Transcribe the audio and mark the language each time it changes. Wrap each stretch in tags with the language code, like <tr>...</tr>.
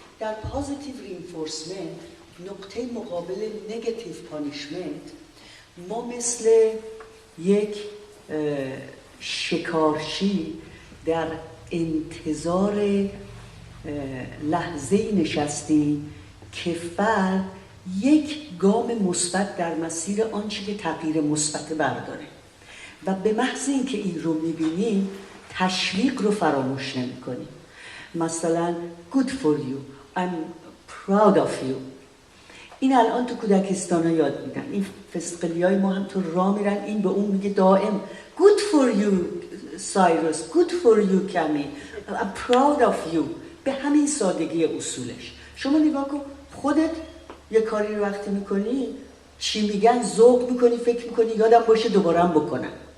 <fa>در پازیتیو رینفورسمنت نقطه مقابل نگاتیو پانیشمنت ما مثل یک شکارچی در انتظار لحظه‌ای نشستیم که فرد یک گام مثبت در مسیر آنچه که تغییر مثبت برداره و به محض اینکه این رو می‌بینیم تشویق رو فراموش نمی‌کنیم.</fa> <en>مثلا good for you, I'm proud of you.</en> <fa>این الان تو کودکستان‌ها یاد میدن. این فسقلیای ما هم تو راه میرن، این به اون میگه دائم</fa> <en>good for you Cyrus, good for you Kami, I'm proud of you.</en> <fa>به همین سادگی اصولش. شما نگاه کن خودت یه کاری رو وقتی میکنی چی میگن ذوق میکنی، فکر میکنی یادم باشه دوباره هم بکنم.</fa>